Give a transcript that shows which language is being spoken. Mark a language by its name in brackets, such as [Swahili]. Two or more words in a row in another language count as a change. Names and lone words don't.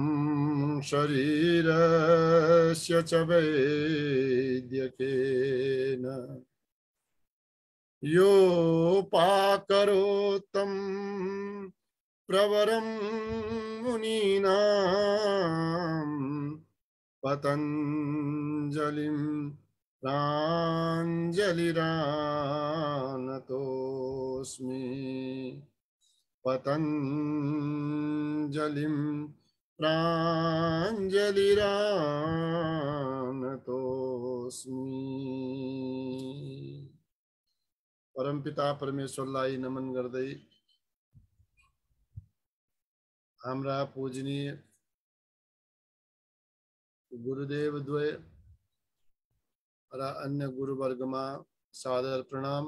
[Sanskrit] शरीरस्य च वैद्यकेन योपाकरोत्तं प्रवरं मुनीनां पतञ्जलिं प्राञ्जलिरानतोऽस्मि। पतञ्जलिं प्राञ्जलिरानतोऽस्मि। [Nepali] परमपिता परमेश्वरलाई नमन गर्दै हाम्रा पूजनीय गुरुदेव द्वय र अन्य गुरुवर्गमा सादर प्रणाम।